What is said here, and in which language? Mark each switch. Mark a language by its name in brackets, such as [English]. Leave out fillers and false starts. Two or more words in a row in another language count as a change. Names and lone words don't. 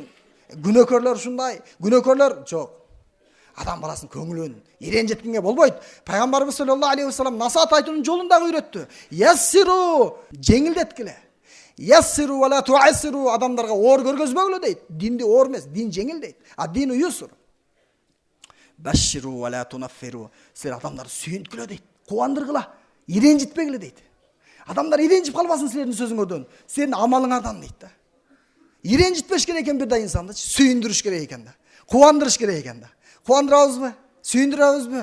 [Kyrgyz] Күнөөкөрлөр ушундай, күнөөкөрлөр жок. Адам баласынын көңүлүн иренжеткенге болбойт. Пайгамбарыбыз [Arabic] صلى الله عليه وسلم [Kyrgyz] насаат айтуунун жолун дагы үйрөттү. Яссиру, жеңилдеткиле. [Arabic] يسروا ولا تعسروا, [Kyrgyz] адамдарга оор көргөзбөгүлө дейт. Динди оор эмес, дин жеңил дейт. [Arabic] الدين يسر. بشروا ولا تنفروا, [Kyrgyz] силер адамдарды сүйүнткүлө дейт. Кубандыргыла, иренжитпегиле дейт. Адамдар иренжип калбасын силердин сөзүңөрдөн, силердин амалыңардан дейт да. Иренжитпеш керек экен бир да инсанды, сүйүндүрүш керек экен да. Кубандырыш керек экен да. Кубандырабызбы? Сүйүндүрөбүзбү?